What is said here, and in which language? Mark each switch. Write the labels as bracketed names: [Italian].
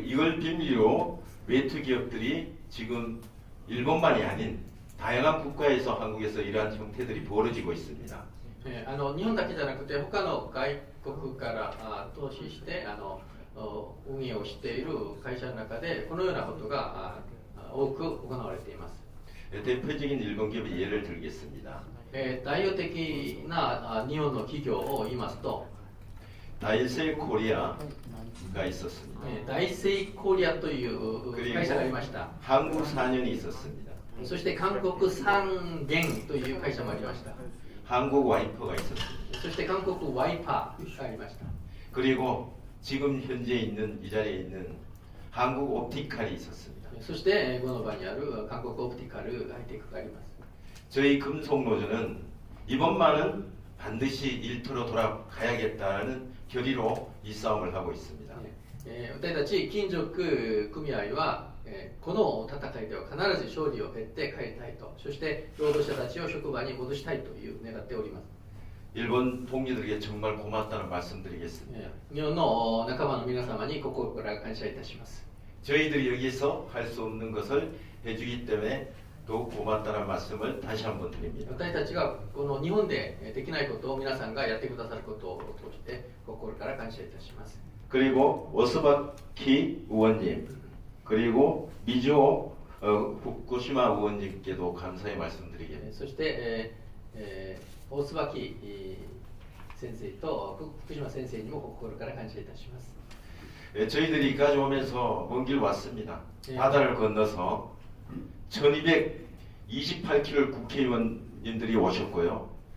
[Korean] 이걸 빌미로 외투 기업들이 지금 일본만이 아닌 다양한 국가에서 한국에서 이러한 형태들이 벌어지고 있습니다. [Japanese] 日本だけじゃなくて他の外国から投資して運営をしている会社の中でこのようなことが多く行われています。 [Korean] 대표적인 일본 기업의 예를 들겠습니다. [Japanese] 代表的な日本の企業を言いますと [Korean] 다이셀 코리아가 있었습니다. [Japanese] ダイセイコリアという会社がありました。 [Korean] 한국 4년이 있었습니다. [Japanese] そして韓国三元という会社もありました。 [Korean] 한국 와이퍼가 있었습니다. [Japanese] そして韓国ワイパーがありました。 [Korean] 그리고 지금 현재 있는 이 자리에 있는 한국 옵티칼이 있었습니다. [Japanese] そしてこの場にある韓国オプティカルハイテクがあります。 [Korean] 저희 금속노조는 이번만은 반드시 일터로 돌아가야겠다는 결의로 이 싸움을 하고 있습니다. [Japanese] 私たち金属組合はこの戦いでは必ず勝利を得て帰りたいと、そして労働者たちを職場に戻したいという願っております。 [Korean] 일본 동료들에게 정말 고맙다는 말씀드리겠습니다. [Japanese] 日本の仲間の皆様に心から感謝いたします。 [Korean] 저희들이 여기서 할 수 없는 것을 해주기 때문에 더욱 고맙다는 말씀을 다시 한번 드립니다. [Japanese] 私たちがこの日本でできないことを皆さんがやってくださることを通して心から感謝いたします。 [Korean] 그리고 오스바키 의원님 그리고 미주오 후쿠시마 의원님께도 감사의 말씀드리겠습니다. [Japanese] そして、大椿先生と福島先生にも心から感謝いたします。 [Korean] 저희들이까지 오면서 먼 길 왔습니다. 바다를 건너서 1228km 국회의원님들이 오셨고요.